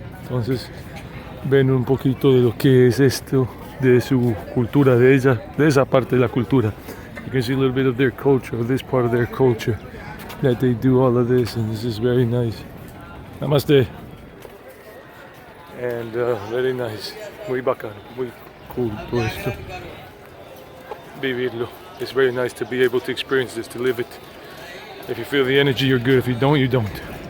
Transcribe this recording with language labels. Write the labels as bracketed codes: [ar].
[es] Entonces ven un poquito de lo que es esto, de su cultura, de esa parte de la cultura. [en] You can see a little bit of their culture, of this part of their culture, that they do all of this, and this is very nice. [hi] Namaste. [en] And very nice, [es] muy bacán, muy cool todo esto. Vivirlo. [en] It's very nice to be able to experience this, to live it. If you feel the energy, you're good. If you don't, you don't.